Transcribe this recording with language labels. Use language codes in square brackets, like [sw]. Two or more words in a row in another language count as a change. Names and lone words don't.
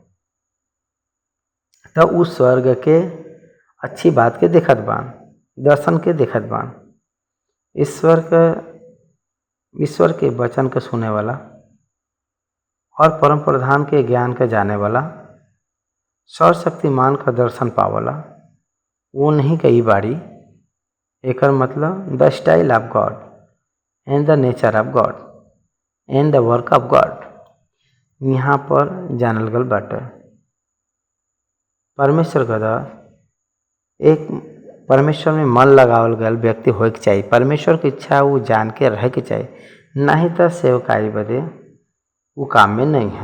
[bho] तो उस स्वर्ग के अच्छी बात के देखत बान, दर्शन के देखत बान, ईश्वर के वचन के सुने वाला और परम प्रधान के ज्ञान के जाने वाला, सर्वशक्तिमान का दर्शन पावला, वो नहीं कई बाड़ी। एकर मतलब [en] The style of God and the nature of God and the work of God [bho] यहाँ पर जानल गल बाटे। परमेश्वर का एक परमेश्वर में मन लगावल गल व्यक्ति होए के चाहिए। परमेश्वर की इच्छा वो जान के रहे के चाहिए, नहीं तो सेवकाई बदे वो काम में नहीं है।